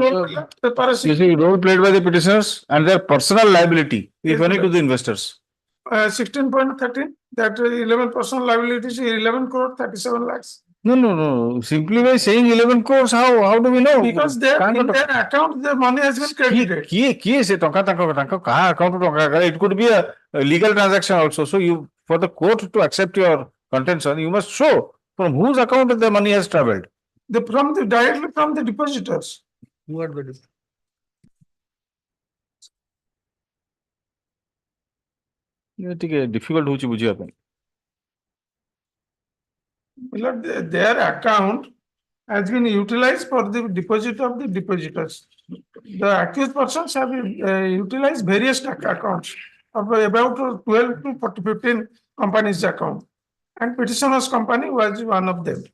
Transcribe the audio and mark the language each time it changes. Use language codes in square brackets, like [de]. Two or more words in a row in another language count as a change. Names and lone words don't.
[en] specific role played by the petitioners and their personal liability, if Yes, any, sir. to the investors? 16.13, that 11 personal liabilities, 11 crore 37 lakhs. No. Simply by saying 11 crores, how do we know? Because in their account, the money has been credited. [or] କିଏ ସେ ଟଙ୍କା ତାଙ୍କ କାହା account ରୁ ଟଙ୍କା [en] it could be a legal transaction also. So you, for the court to accept your contention, you must show from whose account the money has traveled. Directly from the depositors. Who are the [or] ଟିକେ difficult ହଉଛି ବୁଝିବା ପାଇଁ. [en] Their account has been utilized for the deposit of the depositors. The accused persons have utilized various accounts of about 12 to 15 companies' account, and petitioner's company was one of them.